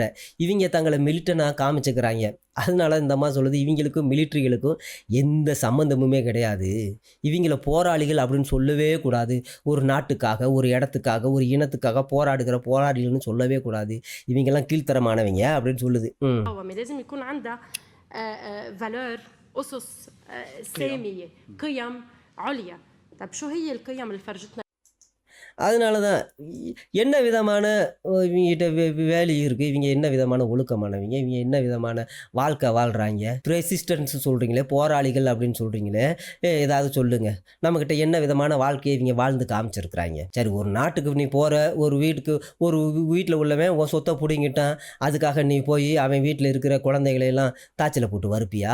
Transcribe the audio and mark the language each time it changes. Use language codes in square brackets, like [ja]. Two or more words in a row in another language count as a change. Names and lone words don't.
[ta] இவங்க தங்களை மிலிட்டனாக காமிச்சுக்கிறாங்க. அதனால இந்த அம்மா சொல்லுது, இவங்களுக்கும் மிலிட்ரிகளுக்கும் எந்த சம்மந்தமுமே கிடையாது. இவங்கள போராளிகள் அப்படின்னு சொல்லவே கூடாது. ஒரு நாட்டுக்காக, ஒரு இடத்துக்காக, ஒரு இனத்துக்காக போராடுகிற போராளிகள்னு சொல்லவே கூடாது. இவங்கெல்லாம் கீழ்த்தரமானவங்க அப்படின்னு சொல்லுது. [ar] لازم يكون عندها فالور أسس سامية قيم عليا. طب شو هي القيم اللي فرجتنا؟ [ta] அதனால தான் என்ன விதமான இவங்ககிட்ட வேல்யூ இருக்குது, இவங்க என்ன விதமான ஒழுக்கமானவங்க, இவங்க என்ன விதமான வாழ்க்கை வாழ்கிறாங்க. ரெசிஸ்டன்ஸ் சொல்கிறீங்களே, போராளிகள் அப்படின்னு சொல்கிறீங்களே, ஏதாவது சொல்லுங்கள். நம்மக்கிட்ட என்ன விதமான வாழ்க்கையை இவங்க வாழ்ந்து காமிச்சிருக்கிறாங்க. சரி, ஒரு நாட்டுக்கு நீ போகிற, ஒரு வீட்டில் உள்ளவன் உன் சொத்தை பிடிங்கிட்டான், அதுக்காக நீ போய் அவன் வீட்டில் இருக்கிற குழந்தைகளையெல்லாம் தாச்சில் போட்டு வறுப்பியா?